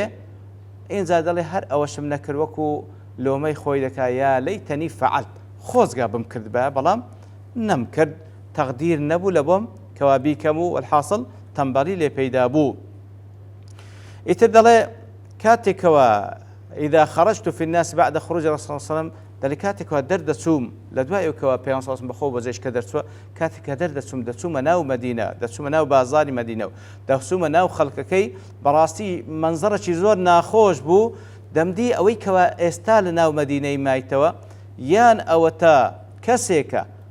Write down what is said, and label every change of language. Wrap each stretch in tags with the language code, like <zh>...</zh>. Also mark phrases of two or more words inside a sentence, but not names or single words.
<ckb>ئینجا دەڵێ هەر ئەوەشم نەکرد وەکو لۆمەی خۆی دەکا</ckb> <ar>یا لەیتەنی فەعەلت</ar> <ckb>خۆزگا بم کرد بەڵام نەمکرد تەقدیر نەبوو لە بۆم کەوا بیکەم</ckb> <ar>و الحاصل</ar> <ckb>تەمبەڵی لێ پەیدا بوو. ئیتر دەڵێ کاتێکەوە</ckb> <ar>ئیدا خەرەجت فی الناس بعد خروج الرسول صلی الله علیه و سلم</ar> <ckb>دەڵێ کاتێکەوە دەردەچووم لە دوایەوەکەوە پێغەمبەر</ckb> <ar>صلی الله علیه و سلم</ar> <ckb>بەخۆ بە جێشکە دەرچووە کاتێککە دەردەچوومە ناو مەدینە دەچوومە ناو بازاری مەدینە و دەچوومە ناو خەڵکەکەی بەڕاستی مەنزەرێکی زۆر ناخۆش بوو دەمدی ئەوەی کەوا ئێستا لە ناو مەدینەی مایتەوە یان ئەوە تا کەسێکە</ckb>